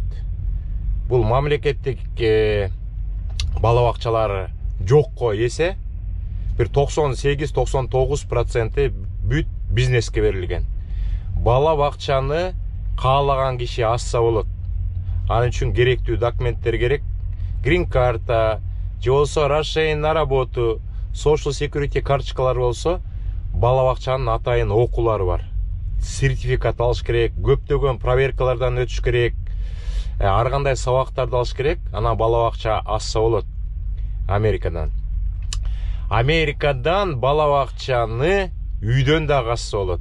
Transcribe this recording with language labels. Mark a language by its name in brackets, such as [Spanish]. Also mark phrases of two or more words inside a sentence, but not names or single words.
[Kyrgyz] Бул мамлекеттик бала бакчалары жокко эсе бир 98-99% бүт бизнеске берилген. Бала бакчаны каалаган киши ачса болот. Анын үчүн керектүү документтер керек. Green карта, же болсо [Russian] разрешение на работу, [English] social security [Kyrgyz] карточкалар болсо, бала бакчанын атайын окуулары бар. Сертификат алыш керек, көптөгөн проверкалардан өтүш керек. Ар кандай сабактарды алыш керек. Анан бала бакча ачса болот. Америкадан бала бакчаны үйдөн да ачса болот.